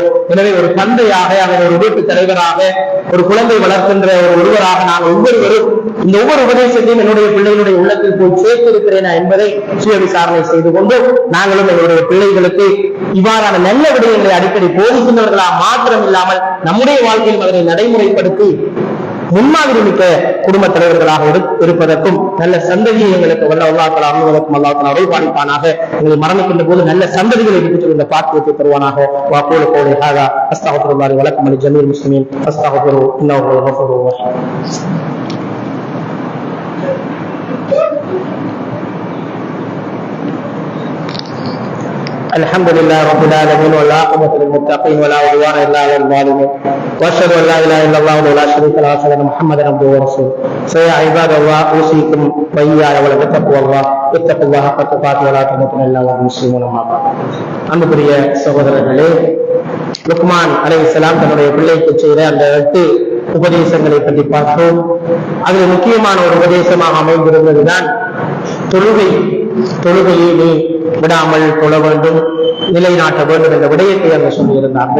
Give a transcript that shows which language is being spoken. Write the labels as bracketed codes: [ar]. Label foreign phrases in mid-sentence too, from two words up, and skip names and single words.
[ta] எனவே ஒரு தந்தையாக, அவர் ஒரு வீட்டு தலைவராக, ஒரு குழந்தை வளர்க்கின்ற ஒருவராக நாங்கள் ஒவ்வொருவரும் இந்த ஒவ்வொரு உபதேசத்தையும் என்னுடைய பிள்ளைகளுடைய உள்ளத்தில் போய் சேர்த்திருக்கிறேனா என்பதை சுய விசாரணை செய்து கொண்டு நாங்களும் எங்களுடைய பிள்ளைகளுக்கு இவ்வாறான நல்ல விடயங்களை அடிக்கடி போதிக்கின்றவர்களா மாத்திரம் இல்லாமல் நம்முடைய வாழ்க்கையில் அதனை நடைமுறைப்படுத்தி முன்மாதிரி மிக்க குடும்ப தலைவர்களாக இருப்பதற்கும் நல்ல சந்ததியை எங்களுக்கு வல்ல அல்லாஹ் தஆலா அருள்வதற்கும் அல்லாஹ் தஆலா அருள் பாலிப்பானாக. எங்களை மரணிக்கின்ற போது நல்ல சந்ததிகளை விட்டு இந்த பாக்கியத்தை தருவானாக. [ar] وأقول قولي هذا أستغفر الله ولكم وجميع المسلمين فاستغفروه إنه هو الغفور الرحيم. الحمد لله رب العالمين والعاقبة للمتقين ولا عدوان إلا على الظالمين وأشهد أن لا إله إلا الله وحده لا شريك له وأشهد أن محمدا عبده ورسوله. فيا عباد الله أوصيكم وإياي بتقوى الله اتقوا الله حق تقاته ولا تموتن إلا وأنتم مسلمون. [ta] அன்புக்குரிய சகோதரர்களே, லுக்மான் அலைஹிஸ்ஸலாம் தன்னுடைய பிள்ளைக்கு செய்த அந்த 8 உபதேசங்களை பற்றி பார்த்தோம். அதில் முக்கியமான ஒரு உபதேசமாக அமைந்திருந்ததுதான் தொழுகையை நீ விடாமல் தொழ வேண்டும், நிலைநாட்ட வேண்டும் என்ற விடயத்தை அவர் சொல்லியிருந்தார்கள்.